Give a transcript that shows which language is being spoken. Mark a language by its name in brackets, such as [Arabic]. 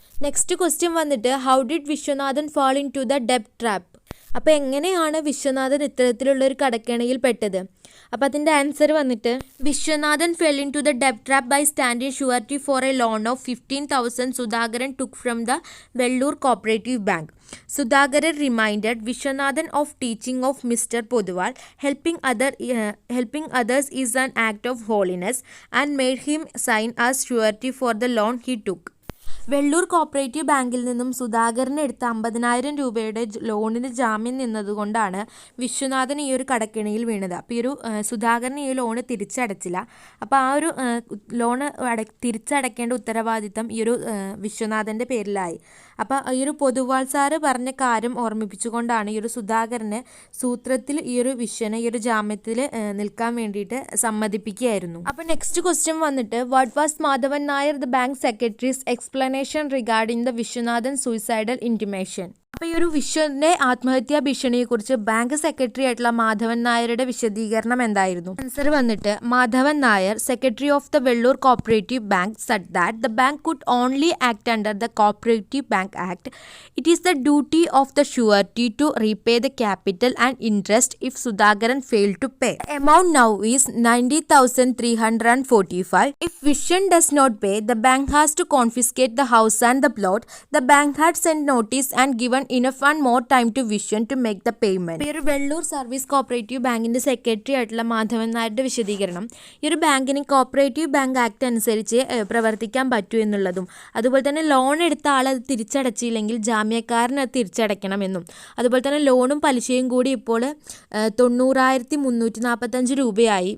[English] Next question വന്നിട്ട് how did Viswanathan fall in to the ഡെപ്റ്റ് trap. [Malayalam] അപ്പോൾ എങ്ങനെയാണ് വിശ്വനാഥൻ ഇത്തരത്തിലുള്ള ഒരു കടക്കെണിയിൽ പെട്ടത്? [English] അപ്പോൾ അതിൻ്റെ ആൻസർ വന്നിട്ട് Viswanathan fell in to the ഡെപ്റ്റ് trap by standing surety four A loan of 15,000 Sudhakaran took from the Vellur cooperative bank. Sudhakaran reminded Vishwanathan of teaching of Mr. Podwal, helping others is an act of holiness, and made him sign as surety for the loan he took. [Malayalam] Vellur cooperative ബാങ്കിൽ നിന്നും സുധാകരൻ എടുത്ത 50,000 രൂപയുടെ ലോണിന് ജാമ്യം നിന്നതുകൊണ്ടാണ് വിശ്വനാഥൻ ഈ ഒരു കടക്കെണിയിൽ വീണത്. അപ്പോൾ ഈ ഒരു സുധാകരൻ ഈ ലോണ് തിരിച്ചടച്ചില്ല. അപ്പോൾ ആ ഒരു ലോണ് തിരിച്ചടക്കേണ്ട ഉത്തരവാദിത്തം ഈ ഒരു വിശ്വനാഥൻ്റെ പേരിലായി. അപ്പോൾ ഈ ഒരു പൊതുവാൾ സാറ് പറഞ്ഞ കാര്യം ഓർമ്മിപ്പിച്ചുകൊണ്ടാണ് ഈ ഒരു സുധാകരനെ സൂത്രത്തിൽ ഈ ഒരു വിശ്വനെ ഈ ഒരു ജാമ്യത്തിൽ നിൽക്കാൻ വേണ്ടിയിട്ട് സമ്മതിപ്പിക്കുകയായിരുന്നു. [English] അപ്പോൾ next question വന്നിട്ട് what was Madhavan Nair the bank secretary's explanation regarding the Vishwanathan suicidal intimation. [Malayalam] അപ്പോൾ ഈ ഒരു വിശ്വന്റെ ആത്മഹത്യാ ഭീഷണിയെക്കുറിച്ച് ബാങ്ക് സെക്രട്ടറി ആയിട്ടുള്ള മാധവൻ നായരുടെ വിശദീകരണം എന്തായിരുന്നു? [English] Answer വന്നിട്ട് Madhavan Nair, secretary of the Vellur cooperative bank, said that the bank could only act under the Cooperative Bank Act. It is the duty of the surety to repay the capital and interest if Sudhakaran failed to pay. The amount now is 90,345. If Vishwan does not pay, the bank has to confiscate the house and the plot. The bank had sent notice and given enough and more time to Vishen to make the payment. [Malayalam] ഈ ഒരു Vellur service cooperative ബാങ്കിൻ്റെ secretary ആയിട്ടുള്ള മാധവൻ നായരുടെ വിശദീകരണം ഈ ഒരു ബാങ്കിന് cooperative bank act അനുസരിച്ച് പ്രവർത്തിക്കാൻ പറ്റൂ എന്നുള്ളതും അതുപോലെ തന്നെ ലോൺ എടുത്ത ആൾ അത് തിരിച്ചടച്ചില്ലെങ്കിൽ ജാമ്യക്കാരന് അത് തിരിച്ചടയ്ക്കണമെന്നും അതുപോലെ തന്നെ ലോണും പലിശയും കൂടി ഇപ്പോൾ 90,345 രൂപയായി.